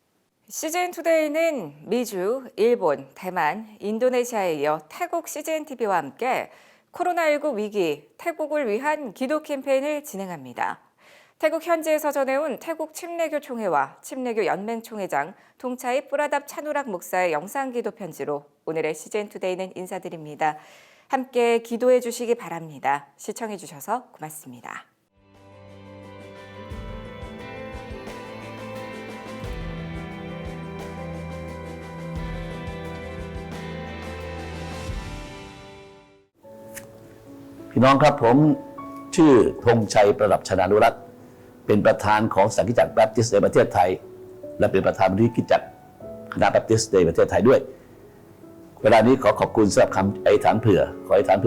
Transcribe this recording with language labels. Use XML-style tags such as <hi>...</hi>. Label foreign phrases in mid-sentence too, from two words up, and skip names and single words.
<ko>CGN투데이는 미주, 일본, 대만, 인도네시아에 이어 태국 CGNTV와 함께 코로나19 위기, 태국을 위한 기도 캠페인을 진행합니다. 태국 현지에서 전해온 태국 침례교 총회와 침례교 연맹 총회장 동차이 뿌라답 차누락 목사의 영상기도 편지로 오늘의 CGN투데이는 인사드립니다. 함께 기도해 주시기 바랍니다. 시청해 주셔서 고맙습니다.</ko> <th>พี่น้องครับผมชื่อธงชัยประดับชนานุรักษ์เป็นประธานของสังฆจักรแบปติสต์ในประเทศไทยและเป็นประธานมูลนิธิจักรคณะแบปติสต์ในประเทศไทยด้วยเวลานี้ขอขอบคุณสำหรับคำอธิษฐานเผื่อขออธิษฐานเผื่</th>